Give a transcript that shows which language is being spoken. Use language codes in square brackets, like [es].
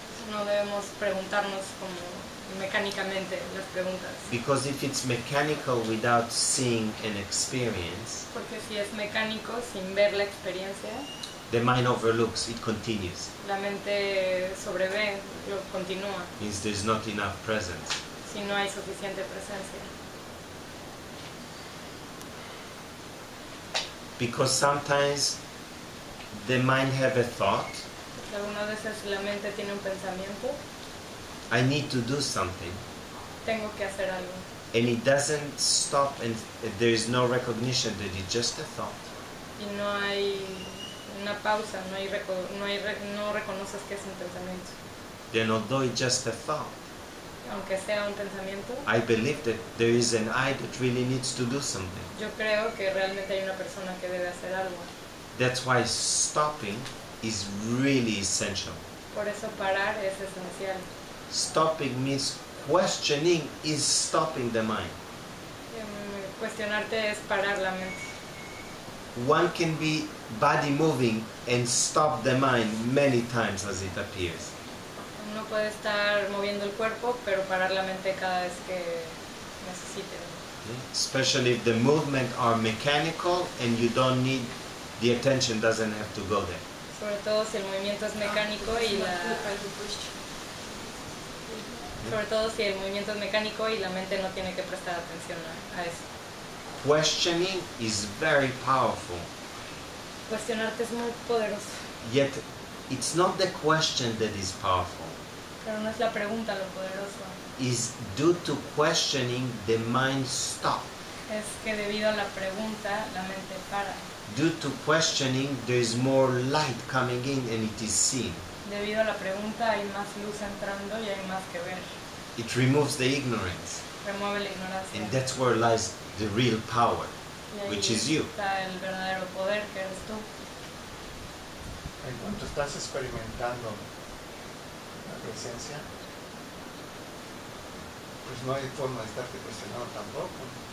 [es] No debemos preguntarnos como mecánicamente las preguntas. [en] Because if it's mechanical without seeing an experience, [es] Porque si es mecánico sin ver la experiencia, [en] the mind overlooks, it continues. [es] la mente sobrevé, lo continúa, [en] Means there's not enough presence. [es] si no hay suficiente presencia. [en] Because sometimes the mind have a thought, [es] Porque algunas veces la mente tiene un pensamiento, [en] I need to do something, [es] tengo que hacer algo. [en] and it doesn't stop, and there is no recognition that it's just a thought. [es] Y no hay una pausa, no reconoces que es un pensamiento. [en] Then although it's just a thought, [es] Aunque sea un pensamiento, [en] I believe that there is an I that really needs to do something. [es] yo creo que realmente hay una persona que debe hacer algo. [en] That's why stopping is really essential. [es] Por eso parar es esencial. [en] Stopping means questioning is stopping the mind. [es] Cuestionarte es parar la mente. [en] One can be body moving and stop the mind many times as it appears. [es] Uno puede estar moviendo el cuerpo, pero parar la mente cada vez que necesite. [en] Especially if the movement are mechanical and you don't need, the attention doesn't have to go there. [es] Sobre todo si el movimiento es mecánico y la mente no tiene que prestar atención a eso. [en] Questioning is very powerful, [es] Cuestionarte es muy poderoso, [en] yet it's not the question that is powerful. [es] pero no es la pregunta lo poderoso. [en] Is due to questioning the mind stop. [es] Es que debido a la pregunta la mente para. [en] Due to questioning there is more light coming in and it is seen. [es] Debido a la pregunta hay más luz entrando y hay más que ver. [en] It removes the ignorance, [es] Remueve la ignorancia. [en] and that's where lies the real power, [es] Y ahí [en] which is you. [es] está el verdadero poder que eres tú. En cuanto estás experimentando la presencia, pues no hay forma de estarte cuestionando tampoco.